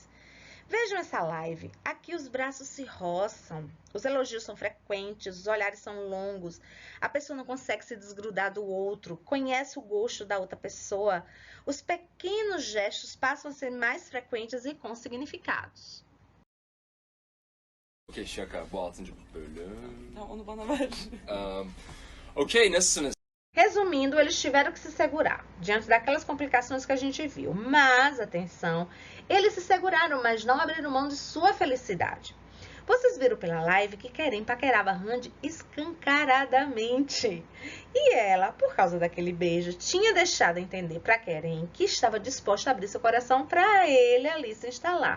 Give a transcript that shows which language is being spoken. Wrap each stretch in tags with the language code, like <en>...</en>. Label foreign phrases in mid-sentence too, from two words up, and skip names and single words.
<pt>Vejam essa live. Aqui os braços se roçam, os elogios são frequentes, os olhares são longos, a pessoa não consegue se desgrudar do outro, conhece o gosto da outra pessoa. Os pequenos gestos passam a ser mais frequentes e com significados.</pt> <tr>Okey, şaka. Bu 6. bölüm. Tamam, onu bana ver. Okey, nasılsınız?</tr> <pt>Resumindo, eles tiveram que se segurar diante daquelas complicações que a gente viu. Mas, atenção, eles se seguraram, mas não abriram mão de sua felicidade. Vocês viram pela live que Keren paquerava Rand escancaradamente. E ela, por causa daquele beijo, tinha deixado entender para Keren que estava disposta a abrir seu coração para ele ali se instalar.</pt>